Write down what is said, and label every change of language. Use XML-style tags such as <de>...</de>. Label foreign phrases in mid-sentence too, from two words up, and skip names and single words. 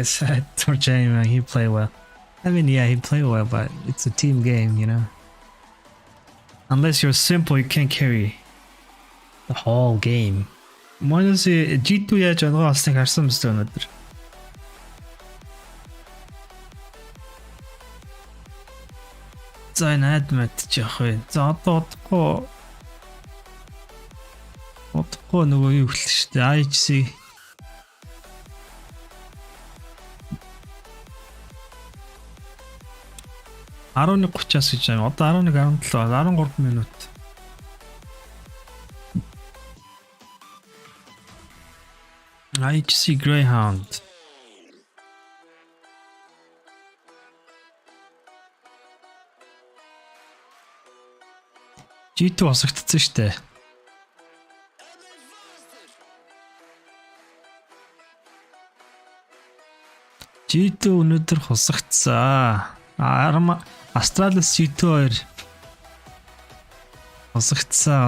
<en>Sad for China. He played well. I mean, yeah, he played well, but it's a team game, you know. Unless you're simple, you can't carry the whole game.</en> <mn>Манайс G2 яаж байгаа болсныг харсан мэт өнөөдөр. За энэ адмет ч явах вэ. За одоо удахгүй нөгөө юу хэлсэн шүү дээ. IHC 11:30-аас гэж байна. Одоо 11:17, 13 минут. IHC Greyhound. G2 босогдсон шүү дээ. G2 өнөөдөр хусагдсан. Астралис G2 хусагдсан.</mn>